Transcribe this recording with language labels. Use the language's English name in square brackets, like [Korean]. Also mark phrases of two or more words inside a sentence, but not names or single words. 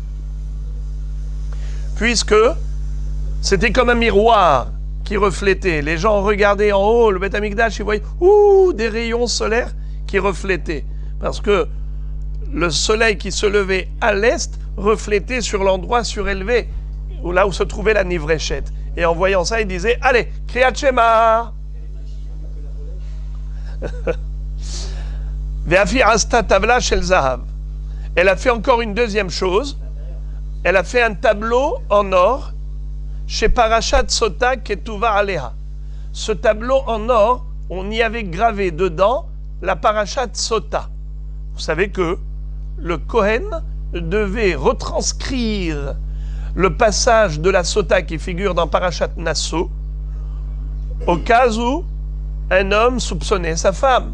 [French] Puisque c'était comme un miroir qui reflétait. Les gens regardaient en haut le [Hebrew] בית המקדש, [French] ils voyaient des rayons solaires qui reflétaient. Parce que le soleil qui se levait à l'est reflétait sur l'endroit surélevé, là où se trouvait la Nivreshet. Et en voyant ça, ils disaient, allez, [Hebrew] קריאת שמע. ואף היא עשתה טבלה של זהב. [French] Elle a fait encore une deuxième chose. Elle a fait un tableau en or chez [Hebrew] פרשת סוטה כתובה עליה. [French] Ce tableau en or, on y avait gravé dedans la [Hebrew] פרשת סוטה. [French] Vous savez que le Kohen devait retranscrire le passage de la Sota qui figure dans [Hebrew] פרשת נשא [French] au cas où un homme soupçonnait sa femme.